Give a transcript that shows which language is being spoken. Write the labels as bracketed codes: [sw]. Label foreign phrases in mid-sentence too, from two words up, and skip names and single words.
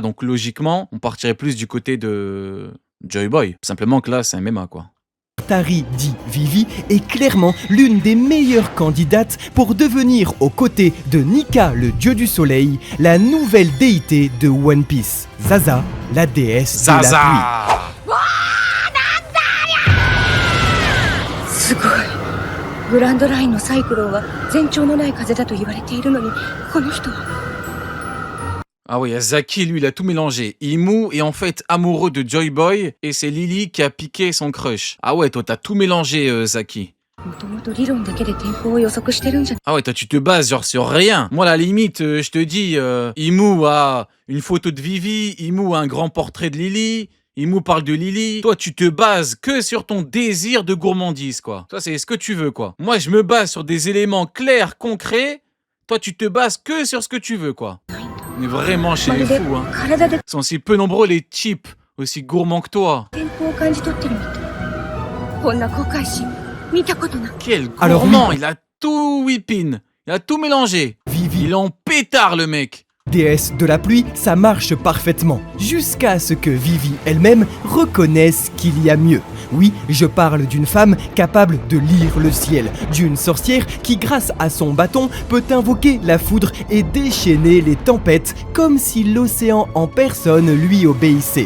[fr] Donc, logiquement, on partirait plus du côté de Joy Boy. Simplement que là, c'est un MMA, quoi. Tari dit Vivi est clairement l'une des meilleures candidates pour devenir aux côtés de Nika, le dieu du soleil, la nouvelle déité de One Piece. Zaza, la déesse de la pluie. Zaza! [ja] すごい。グランドラインのサイクロンは前兆のない風だと言われているのに、この人は。 [fr] Ah oui, Zaki, lui, il a tout mélangé. Imu est en fait amoureux de Joy Boy et c'est Lily qui a piqué son crush. Ah ouais, toi, t'as tout mélangé, Zaki. [ja] もともと理論だけで天候を予測してるんじゃ。 [fr] Ah ouais, toi, tu te bases genre sur rien. Moi, à la limite, je te dis, Imu a une photo de Vivi, Imu a un grand portrait de Lily, Imu parle de Lily. Toi, tu te bases que sur ton désir de gourmandise, quoi. Toi, c'est ce que tu veux, quoi. Moi, je me base sur des éléments clairs, concrets. Toi, tu te bases que sur ce que tu veux, quoi. On est vraiment chez les fous, hein. [ja] 体で [fr] Ils sont si peu nombreux, les types, aussi gourmands que toi. [ja] 天候を感じ取ってるみたい。こんな航海士見たことない。 [fr] Quel Alors, gourmand, il a tout whippin. Il a tout mélangé. Vivi, Il est en pétard, le mec. déesse de la pluie, ça marche parfaitement, jusqu'à ce que Vivi elle-même reconnaisse qu'il y a mieux. Oui, je parle d'une femme capable de lire le ciel, d'une sorcière qui, grâce à son bâton, peut invoquer la foudre et déchaîner les tempêtes comme si l'océan en personne lui obéissait.